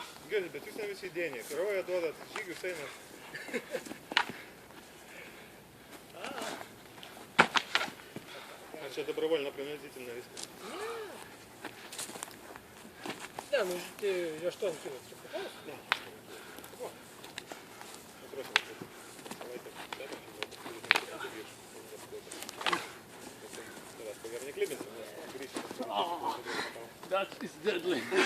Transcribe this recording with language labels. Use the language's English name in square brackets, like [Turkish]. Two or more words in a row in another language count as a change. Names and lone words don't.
[Lithuanian] girdit, bet jūs ne visi įdėniai. Kraują duodat, žygius einat. [Russian] Čia добровольно принудительно вести. Да, ну я что он кинул? Да. [English] That is deadly.